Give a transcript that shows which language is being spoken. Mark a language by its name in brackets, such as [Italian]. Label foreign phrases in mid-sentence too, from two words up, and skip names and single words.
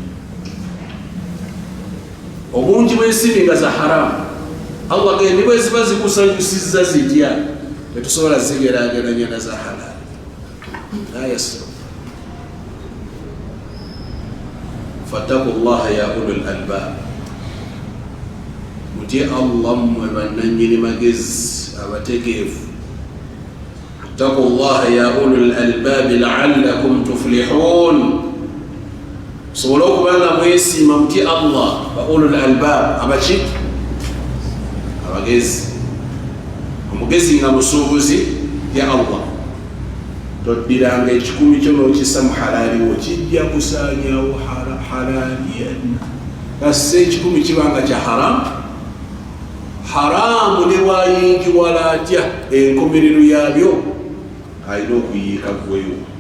[Ganda] Obungi bw'ensimbi nga za haramu Allah gende bwe ziba zikusanyusizza zitya, tetusobola zigeraageranya na za halaali. [Arabic] لا يستوي فاتقوا الله يا أولي الألباب, [Ganda] mutye Allah mmwe bannannyini magezi abategeevu. [Arabic] فاتقوا الله يا أولي الألباب لعلكم تفلحون, [Ganda] sobola okubanga mwesiima mutye Allah ba [Arabic] أولي الألباب. [Ganda] Abaki? Abagezi. Omugezi nga musuubuzi ya Allah, toddiranga ekikumi kyo n'okissa mu halaali wo, kijja kusaanyawo halaali yenna. Kassa ekikumi kibanga kya haramu, haramu ne bwayingiwala atya enkomerero yabyo alina okuyiika ggweyo.